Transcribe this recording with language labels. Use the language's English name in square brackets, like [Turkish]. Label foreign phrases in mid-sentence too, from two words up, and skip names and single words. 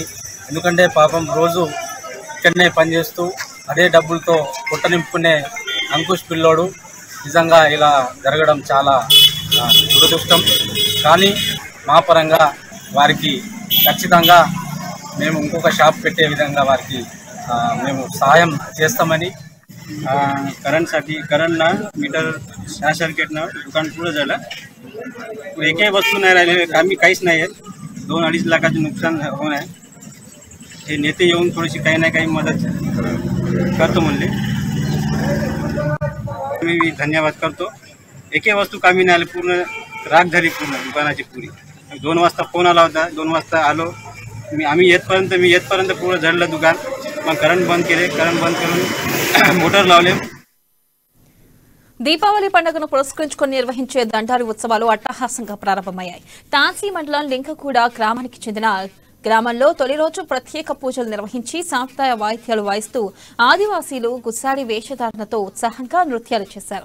[Telugu] ఎందుకంటే పాపం రోజు ఇక్కడనే పనిచేస్తూ అదే డబ్బులతో పొట్ట నింపుకునే అంకుష్ పిల్లోడు నిజంగా ఇలా జరగడం చాలా దురదృష్టం. కానీ మా పరంగా వారికి ఖచ్చితంగా మేము ఇంకొక షాప్ పెట్టే విధంగా వారికి మేము సహాయం చేస్తామని. [Marathi] करंटसाठी करंटना मीटर शॉर्ट सर्किटनं दुकान पुढं झालं. एकही वस्तू नाही राहिली, आम्ही काहीच नाही आहे. 2-2.5 लाखाचं नुकसान होऊन आहे. हे नेते येऊन थोडीशी काही ना काही मदत करतो म्हणले. मी धन्यवाद करतो. एकही वस्तू कामी नाही आली, पूर्ण राख झाली पूर्ण दुकानाची पुरी. 2 वाजता फोन आला होता, 2 वाजता आलो मी येतपर्यंत पूर्ण झडलं दुकान. मग करंट बंद केले, करंट बंद करून मोटार लावले. [Telugu] దీపావళి పండుగను పురస్కరించుకొని నిర్వహించే దండారి ఉత్సవాలు అట్టహాసంగా ప్రారంభమయ్యాయి. తాన్సీ మండలం లింకగూడ గ్రామానికి చెందిన గ్రామంలో తొలి రోజు ప్రత్యేక పూజలు నిర్వహించి సాంప్రదాయ వాయిద్యాలు వాయిస్తూ ఆదివాసీలు గుస్సాడి వేషధారణతో ఉత్సాహంగా నృత్యాలు చేశారు.